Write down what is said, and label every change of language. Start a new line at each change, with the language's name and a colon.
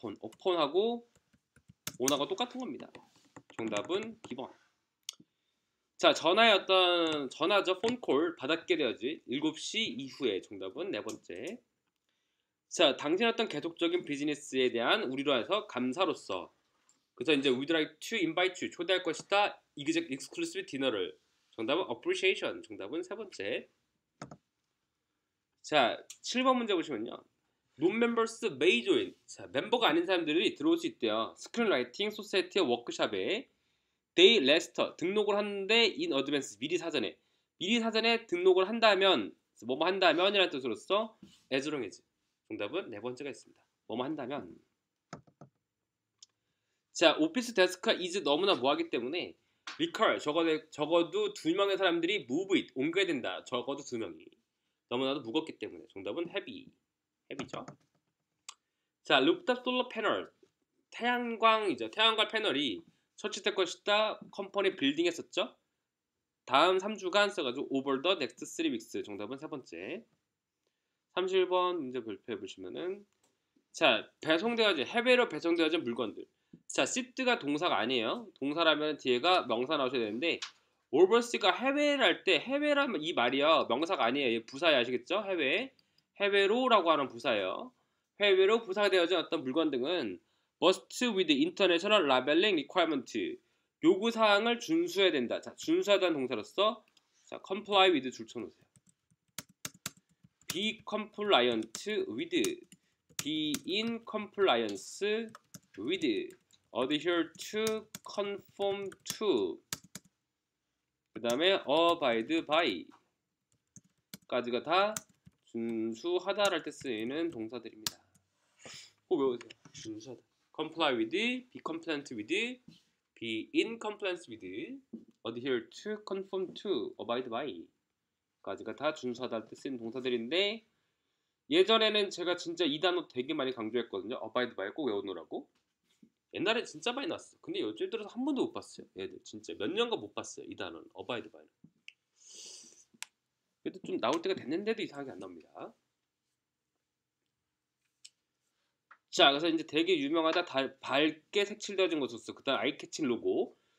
Korean: 어폰하고 온하고 똑같은 겁니다. 정답은 B번. 자, 전화의 어떤 전화죠. 폰콜 받았게 되어지 7시 이후에. 정답은 네 번째. 자, 당신의 어떤 계속적인 비즈니스에 대한 우리로 해서 감사로서. 그래서 이제
English: we'd like to invite you
Korean: 초대할 것이다. exclusive 디너를. 정답은 appreciation. 정답은 세 번째. 자, 7번 문제 보시면요.
English: Non-members may join.
Korean: 자, 멤버가 아닌 사람들이 들어올 수 있대요. 스크린라이팅 소사이티의 워크숍에
English: they register
Korean: 등록을 하는데
English: in advance
Korean: 미리 사전에 등록을 한다면 뭐뭐 한다면이라는 뜻으로서
English: as long as.
Korean: 정답은 네 번째가 있습니다. 뭐뭐 한다면. 자, 오피스 데스크가 is 너무나 뭐하기 때문에 require 적어도 2명의 사람들이
English: move it
Korean: 옮겨야 된다. 적어도 2명이. 너무나도 무겁기 때문에. 정답은 heavy죠. 자, 루프탑 솔러 패널 태양광이죠. 태양광 패널이 설치될 것이다. 컴퍼니 빌딩에 썼죠. 다음 3주간 써가지고
English: over the next 3 weeks.
Korean: 정답은 세 번째. 31번 문제 발표해 보시면은 자, 해외로 배송되어진 물건들. 자, ship가 동사가 아니에요. 동사라면 뒤에가 명사 나오셔야 되는데 overseas가 해외랄 때 해외라면 이 말이요. 명사가 아니에요. 부사예요. 아시겠죠? 해외로라고 하는 부사예요. 해외로 부사되어진 어떤 물건 등은
English: must with international labeling requirement
Korean: 요구사항을 준수해야 된다. 자, 준수하다는 동사로서 자, comply with 줄 쳐놓으세요.
English: be compliant with, be in compliance with, adhere to, conform to
Korean: 그 다음에 abide by 까지가 다 준수하다랄 때 쓰이는 동사들입니다. 꼭 외우세요. 준수하다.
English: comply with, be compliant with, be in compliance with, adhere to, conform to, abide by
Korean: 까지가 다 준수하다랄 때 쓰이는 동사들인데 예전에는 제가 진짜 이 단어 되게 많이 강조했거든요. abide by 꼭 외우느라고. 옛날에 진짜 많이 나왔어. 근데 요즘 들어서 한 번도 못 봤어요. 얘들 진짜 몇 년간 못 봤어요. 이 단어는 abide by는. 그래도 좀 나올 때가 됐는데도 이상하게 안 나옵니다. 자, 그래서 이제 되게 유명하다. 밝게 색칠되어진 것으로서 그다음 아이캐칭 로고.